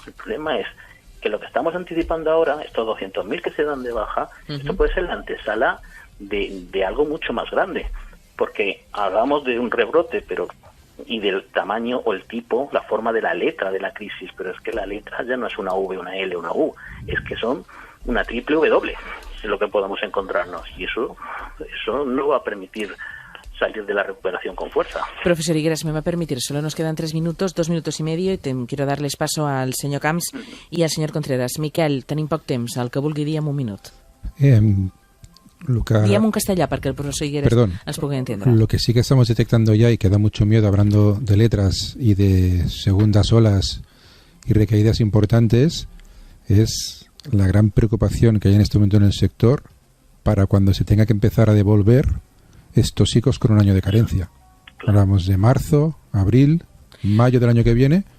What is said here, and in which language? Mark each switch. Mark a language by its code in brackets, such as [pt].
[es] El problema es que lo que estamos anticipando ahora, estos 200.000 que se dan de baja, esto puede ser la antesala de algo mucho más grande, porque hablamos de un rebrote, y del tamaño o el tipo, la forma de la letra de la crisis, pero es que la letra ya no es una V, una L, una U, es que son una triple W, es lo que podemos encontrarnos, y eso no va a permitir salir de la recuperación con fuerza. Profesor Higueras, me va a permitir, solo nos quedan 3 minutos, 2 minutos y medio, y quiero darles paso al señor Camps y al señor Contreras. [ca] Miquel, tenim poc temps, el que vulgui dir en un minut. Diem un castellà perquè el profesor Higueras ens pugui entendre. [es] Lo que sí que estamos detectando ya y que da mucho miedo, hablando de letras y de segundas olas y recaídas importantes, es la gran preocupación que hay en este momento en el sector para cuando se tenga que empezar a devolver estos chicos con un año de carencia. Hablamos de marzo, abril, mayo del año que viene,